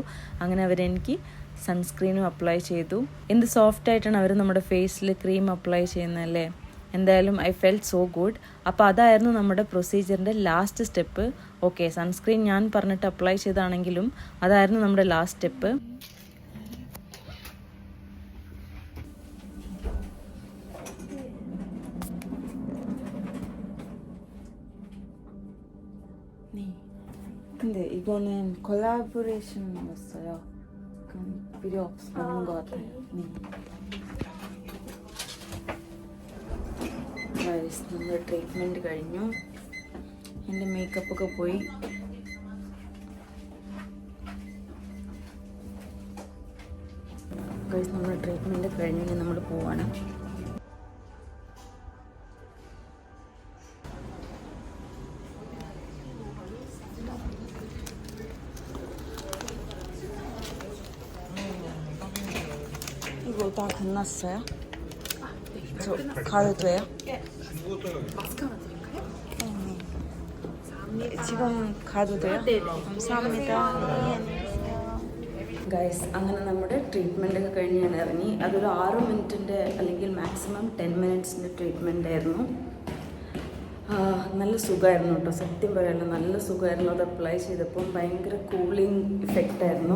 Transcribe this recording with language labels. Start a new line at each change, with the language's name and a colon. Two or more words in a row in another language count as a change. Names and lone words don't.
Malayalam: അങ്ങനെ അവരെനിക്ക് സൺസ്ക്രീനും അപ്ലൈ ചെയ്തു. എന്ത് സോഫ്റ്റായിട്ടാണ് അവർ നമ്മുടെ ഫേസിൽ
English: cream apply
Malayalam: ചെയ്യുന്നതല്ലേ. എന്തായാലും
English: I felt so good.
Malayalam: അപ്പോൾ അതായിരുന്നു നമ്മുടെ പ്രൊസീജിയറിൻ്റെ
English: last step.
Malayalam: ഓക്കെ, സൺസ്ക്രീൻ ഞാൻ പറഞ്ഞിട്ട് അപ്ലൈ ചെയ്താണെങ്കിലും അതായിരുന്നു നമ്മുടെ
English: last step.
Korean: 근데 이거는 콜라보레이션이었어요. 그럼 필요 없는 것 같아요. 네.
Malayalam: ഗൈസ്, നമ്മുടെ ട്രീറ്റ്മെൻറ്റ് കഴിഞ്ഞു. എൻ്റെ മേക്കപ്പൊക്കെ പോയി. ഗൈസ്, നമ്മുടെ ട്രീറ്റ്മെൻറ്റ് കഴിഞ്ഞ് നമ്മൾ പോവാണ്.
Korean: 이거 다 끝났어요? 저 가도 돼요? 마스크 하나 드릴까요? 지금 가도 돼요? 네. 감사합니다.
Malayalam: ഗൈസ്, അങ്ങനെ നമ്മുടെ ട്രീറ്റ്മെൻ്റ് ഒക്കെ കഴിഞ്ഞ് ഞാൻ ഇറങ്ങി. അതൊരു 6 മിനിറ്റിൻ്റെ അല്ലെങ്കിൽ മാക്സിമം 10 മിനിറ്റ്സിൻ്റെ ട്രീറ്റ്മെൻ്റ് ആയിരുന്നു. നല്ല സുഖമായിരുന്നു കേട്ടോ, സത്യം പറയാമല്ലോ, നല്ല സുഖമായിരുന്നു. അത് അപ്ലൈ ചെയ്തപ്പം ഭയങ്കര കൂളിംഗ് ഇഫക്റ്റായിരുന്നു.